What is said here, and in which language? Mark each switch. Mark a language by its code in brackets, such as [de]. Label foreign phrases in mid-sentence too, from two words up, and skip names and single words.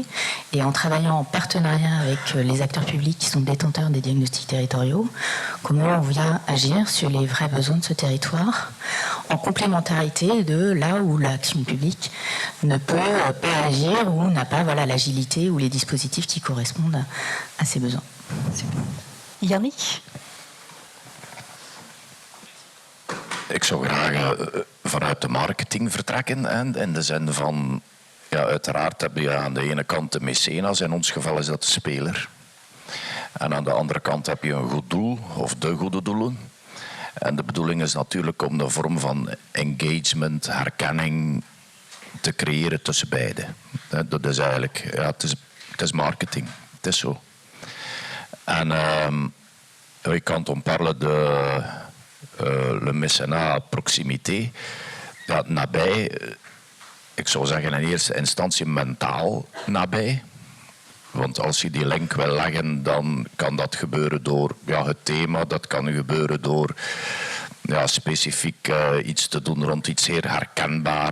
[fr] Et en travaillant en partenariat avec les acteurs publics qui sont détenteurs des diagnostics territoriaux, comment on vient agir sur les vrais besoins de ce territoire, en complémentarité de là où l'action publique ne peut pas agir ou n'a pas l'agilité ou les dispositifs qui correspondent à ces besoins. Yannick ? [nl] zou graag vanuit de marketing vertrekken. En in de zin van, ja, uiteraard heb je aan de ene kant de mecenas, in ons geval is dat de speler. En aan de andere kant heb je een goed doel, of de goede doelen. En de bedoeling is natuurlijk om de vorm van engagement, herkenning te creëren tussen beiden. Dat is eigenlijk, ja, het is marketing. Het is zo. En je kan [fr] on parle de le mécénat proximité. [nl] Ja, nabij, ik zou zeggen in eerste instantie mentaal nabij. Want als je die link wil leggen, dan kan dat gebeuren door het thema. Dat kan gebeuren door specifiek iets te doen rond iets zeer herkenbaar.